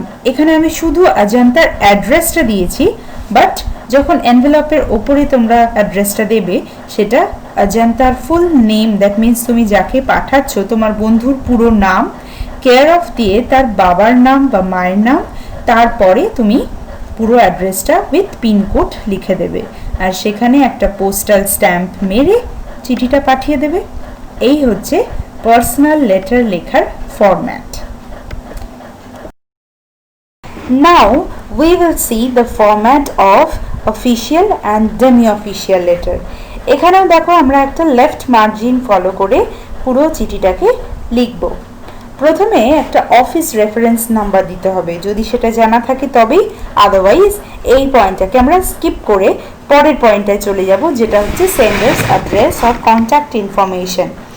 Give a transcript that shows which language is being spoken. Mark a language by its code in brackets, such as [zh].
[bn] এখানে আমি শুধু অজন্তার অ্যাড্রেসটা দিয়েছি, বাট যখন এনভেলপের ওপরে তোমরা অ্যাড্রেসটা দেবে সেটা অজন্তার ফুল নেম, দ্যাট মিনস তুমি যাকে পাঠাচ্ছ তোমার বন্ধুর পুরো নাম, কেয়ার অফ দিয়ে তার বাবার নাম বা মায়ের নাম, তারপরে তুমি পুরো অ্যাড্রেসটা উইথ পিনকোড লিখে দেবে আর সেখানে একটা পোস্টাল স্ট্যাম্প মেরে চিঠিটা পাঠিয়ে দেবে। এই হচ্ছে পার্সোনাল লেটার লেখার format. [en] Now we will see the format of official and demi-official letter. [bn] এখানেও দেখো আমরা একটা লেফট মার্জিন ফলো করে পুরো চিঠিটাকে লিখব। প্রথমে একটা অফিস রেফারেন্স নাম্বার দিতে হবে, যদি সেটা জানা থাকে তবেই, আদারওয়াইজ এই পয়েন্টটাকে আমরা স্কিপ করে পরের পয়েন্টটায় চলে যাব, যেটা হচ্ছে senders address or contact information.